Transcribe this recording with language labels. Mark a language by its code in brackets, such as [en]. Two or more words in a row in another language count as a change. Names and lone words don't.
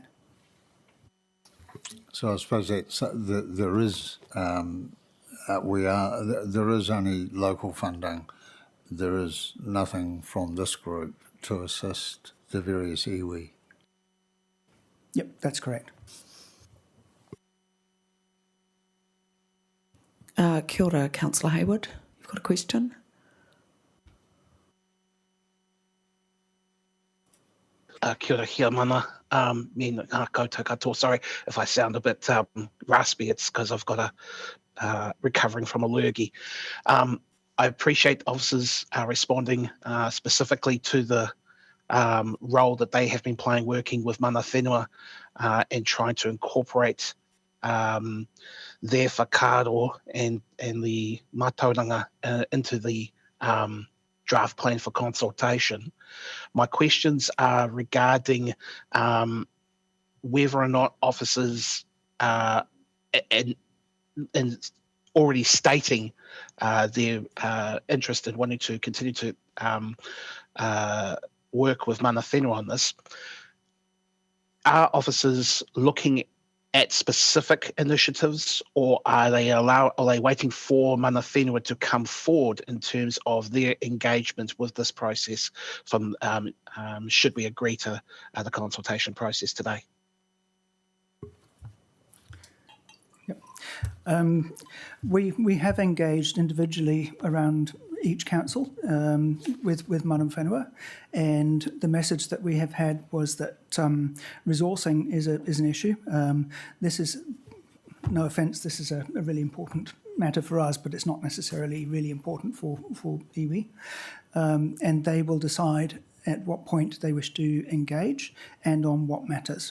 [en] So I suppose there is there is only local funding. There is nothing from this group to assist the various iwi. Yep, that's correct. [mi] Kia ora, Councillor Hayward. [en] You've got a question? [mi] Kia ora, hia mana. Me koutou katoa. [en] Sorry if I sound a bit raspy. It's because I've got a recovering from a lurgy. I appreciate officers responding specifically to the role that they have been playing working with [mi] mana whenua [en] and trying to incorporate their whakaaro and the mātauranga into the draft plan for consultation. My questions are regarding whether or not officers and already stating their interest in wanting to continue to work with [mi] mana whenua [en] on this. Are officers looking at specific initiatives, or are they waiting for [mi] mana whenua [en] to come forward in terms of their engagement with this process from should we agree to the consultation process today? Yep. We have engaged individually around each council with [mi] mana whenua, [en] and the message that we have had was that resourcing is an issue. This is, no offence, this is a really important matter for us, but it's not necessarily really important for iwi, and they will decide at what point they wish to engage and on what matters.